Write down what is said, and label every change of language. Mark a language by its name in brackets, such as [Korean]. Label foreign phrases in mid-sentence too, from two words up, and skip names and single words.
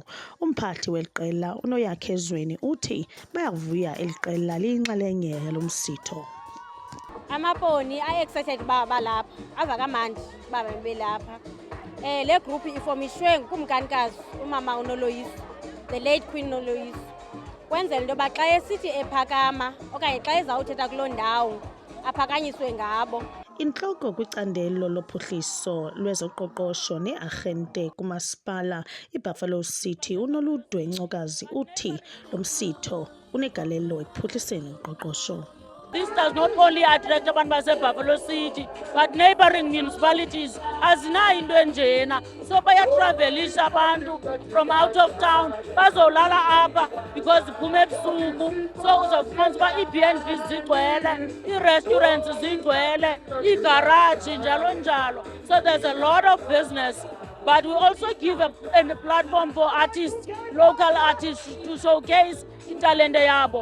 [Xhosa] Umphathi weqela uNoyakhe Zweni uthi bayavuya eli qela liyinxalenye yalo msitho. Amaponi excited uba balapha, ava kamandi uba belapha. Le group ifomishwe ngukumkanikazi umama uNoloyiso, [English] the late Queen Noloyiso, [Xhosa] kwenzela into yoba xa esithi ephakama okanye xa ezawuthetha kuloo ndawo aphakanyiswe ngabo. Intloko kwicandelo lophuhliso lwezoqoqosho nearhente kumasipala iBuffalo City uNoludwe Ncokazi uthi lo msitho unegalelo ekuphuhliseni uqoqosho. [English] This does not only attract [Xhosa] abantu baseBuffalo City [English] but neighboring municipalities [Xhosa] azinayo into enjena, so bayatravelisha abantu [English] from out of town [Xhosa] bazolala apha because kuphume ebusuku, so uzawufumanisa uba ii-B&Bs zigcwele, ii-restaurants zigcwele, iigaraji njalo njalo. [English] So there's a lot of business, but we also give a platform for artists, local artists, to showcase [Xhosa] italente yabo.